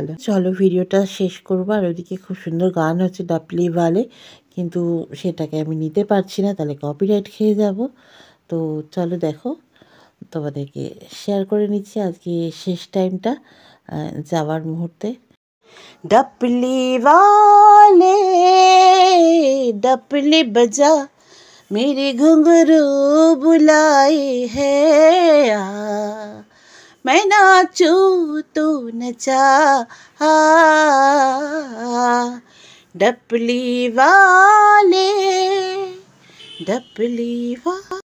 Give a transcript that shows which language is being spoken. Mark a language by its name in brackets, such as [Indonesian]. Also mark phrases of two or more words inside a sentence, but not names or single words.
[Bangla] চলো ভিডিওটা শেষ করবো। আর ওদিকে খুব সুন্দর গান হচ্ছে ডাপলি ওয়ালে, কিন্তু সেটাকে আমি নিতে পারছি না, তাহলে কপিরাইট খেয়ে যাব। তো চলো দেখো, তোমাদেরকে শেয়ার করে নিচ্ছি আজকে শেষ টাইমটা যাওয়ার মুহূর্তে। [Hindi] डपली वाले डपली बजा, मेरे घुंघरू बुलाए है, आ मैं नाचू तू नचा, डपली वाले डपली वाले।